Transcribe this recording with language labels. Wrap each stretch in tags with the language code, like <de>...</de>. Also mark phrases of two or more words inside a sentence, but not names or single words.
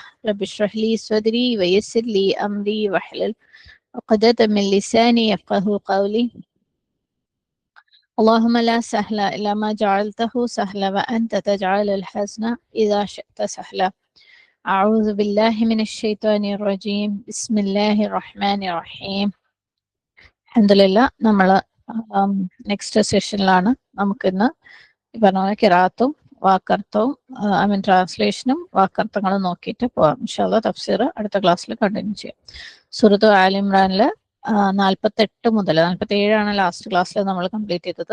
<ar>رب اشرح لي صدري ويسر لي أمري واحلل عقدة من لساني يفقه قولي. اللهم لا سهل إلا ما جعلته سهلا وأنت تجعل الحزن إذا شئت سهلا. أعوذ بالله من الشيطان الرجيم. بسم الله الرحمن الرحيم.</ar> <ml>അൽഹംദുലില്ലാ നമ്മൾ</ml> <en>next session</en> <ml>നമുക്കിന്ന് ഈ പറഞ്ഞ പോലെ കിറാത്തും വാക്കർത്ഥവും ട്രാൻസ്ലേഷനും വാക്കർത്ഥങ്ങളും നോക്കിയിട്ട് പോവാം.</ml> <ar>إن شاء الله</ar> <ml>തഫ്സീർ അടുത്ത ക്ലാസ്സിൽ കണ്ടിന്യൂ ചെയ്യാം. സൂറത്ത് ആൽ ഇമ്രാനിലെ 48 മുതൽ 47</ml> <en>last class</en> <ml>നമ്മൾ കംപ്ലീറ്റ് ചെയ്തത്.</ml>